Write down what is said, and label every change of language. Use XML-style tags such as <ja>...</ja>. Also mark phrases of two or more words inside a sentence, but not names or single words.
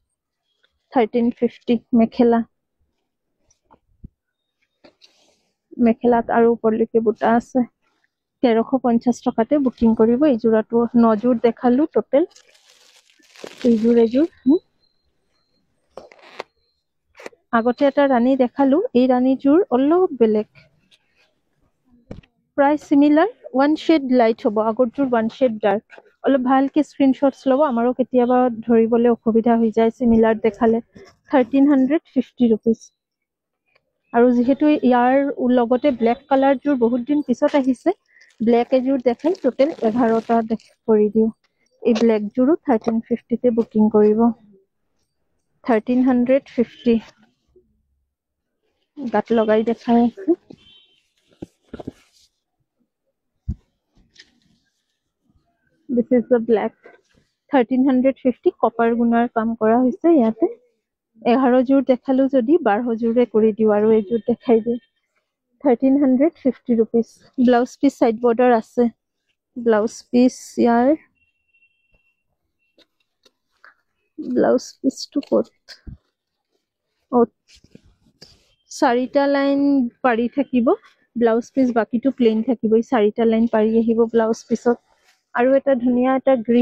<as>1350 মেখেলাত আৰু উপৰলৈকে বুটা আছে 1350 টকাতে বুকিং কৰিব এই জোৰাটো 9 জোৰ দেখালো টোটাল এই জোৰ আগতে এটা ৰানী দেখালো এই ৰানী জোৰ অলপ বেলেগ প্ৰায়</as> <en>similar one shade light</en> <as>হ'ব আগৰ জোৰ</as> <en>one shade dark</en> <as>অলপ ভালকে স্ক্ৰিনশ্বটছ লব আমাৰো কেতিয়াবা ধৰিবলৈ অসুবিধা হৈ যায় সিমিলাৰ দেখালে 1350 रुपीस আৰু যেহেতু ইয়াৰ লগতে</as> <en>black colour</en> <as>জোৰ বহুত দিন পিছত আহিছে ব্ল্যাক এজোৰ দেখাই টোটাল 11টা কৰি দিও এই ব্ল্যাক জোৰো 1350 তে বুকিং কৰিব 1350 গাত লগাই দেখাই আছে</as> <en>this is the black</en> <as>1350 কপাৰ গুণাৰ কাম কৰা হৈছে ইয়াতে 11 জোৰ দেখালো যদি 12 জোৰে কৰি দিও আৰু এই জোৰ দেখাই দিও 1350 रुपीस</as> <en>blouse piece side border</en> <as>আছে</as> <en>blouse piece</en> <as>ইয়াৰ</as> <en>blouse piece to coat</en> <as>চাৰিটা লাইন পাৰি থাকিব</as> <en>blouse piece</en> <as>বাকিটো প্লেন থাকিব এই চাৰিটা লাইন পাৰি আহিব ব্লাউজ পিসত আৰু এটা ধুনিয়া এটা গ্ৰীন</as>